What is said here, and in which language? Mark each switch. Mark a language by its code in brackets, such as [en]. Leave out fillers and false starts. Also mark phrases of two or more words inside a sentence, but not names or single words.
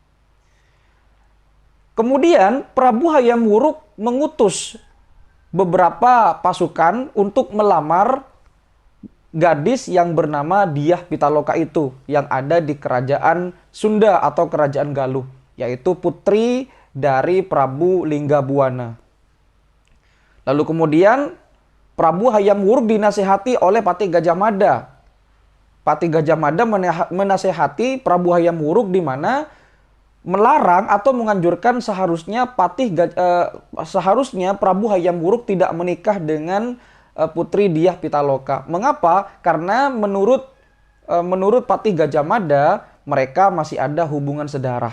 [id] Kemudian Prabu Hayam Wuruk mengutus beberapa pasukan untuk melamar gadis yang bernama Dyah Pitaloka itu yang ada di Kerajaan Sunda atau Kerajaan Galuh, yaitu putri dari Prabu Linggabuana. Lalu kemudian Prabu Hayam Wuruk dinasihati oleh Pati Gajah Mada. Pati Gajah Mada menasihati Prabu Hayam Wuruk di mana melarang atau menganjurkan seharusnya Prabu Hayam Wuruk tidak menikah dengan putri Dyah Pitaloka. Mengapa? Karena menurut Pati Gajah Mada mereka masih ada hubungan sedarah.